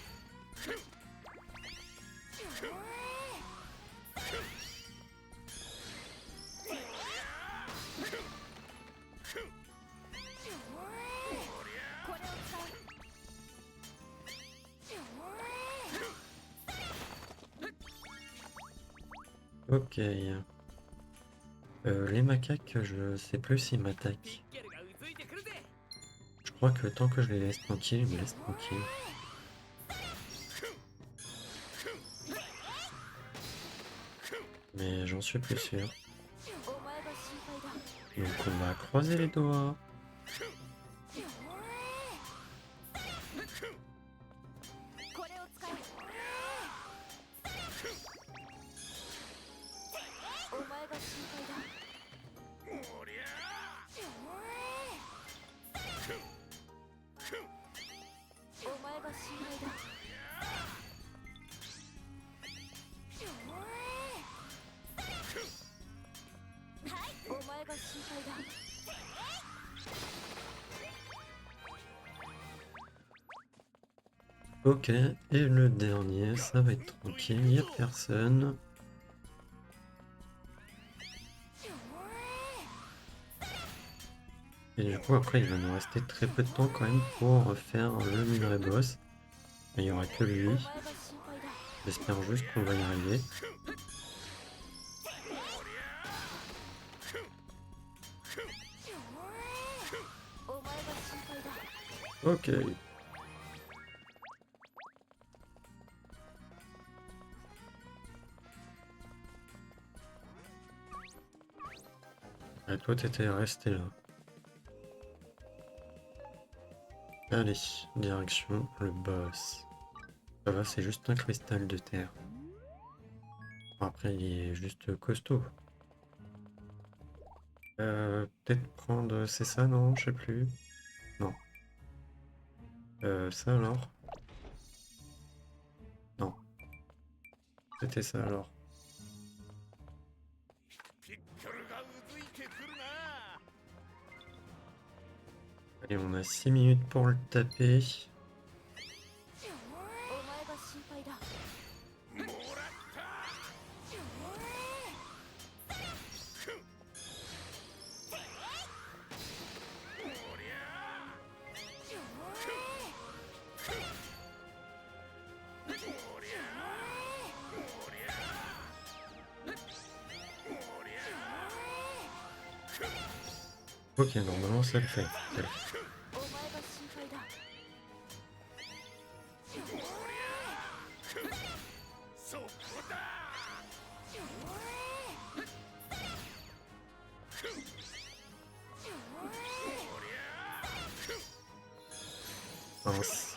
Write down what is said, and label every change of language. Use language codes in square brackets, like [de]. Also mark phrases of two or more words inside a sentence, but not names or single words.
[ja] これを使え。 [fr] Ok. Les macaques, je sais plus s'ils [ja] ニッ [fr] m'attaquent. [ja] ケルがうずいてくるぜ。 [fr] Je crois que tant que je les laisse tranquilles, ils me laissent tranquille. Mais j'en suis plus sûr. [ja] お前が心配だ。 [fr] Donc on va croiser les doigts. [ja] これを使え。お前が心配だ。お前が心配だ。お前が心配だ。 [fr] Ok, et le dernier, ça va être tranquille, il n'y a personne. Et du coup, après, il va nous rester très peu de temps quand même pour faire le minerai boss. Il n'y aura que lui. [ja] お前が心配だ。 [fr] J'espère juste qu'on va y arriver. [ja] お前が心配だ。 [fr] Ok. Et toi, t'étais resté là. Allez, direction le boss. Ça va, c'est juste un cristal de terre. Bon, après, il est juste costaud. Peut-être prendre... C'est ça, non? Je sais plus. Non. Ça alors? Non. C'était ça alors. [ja] ピッコロがうずいてくるな。 [fr] Allez, on a 6 minutes pour le taper. [ja] お前が心配だ。もらった。おりゃ。おりゃ。おりゃ。おりゃ。 [fr] Ok, normalement ça le fait. Ça le fait. [ja] お前が心配だ。そこだ。 [fr] Mince.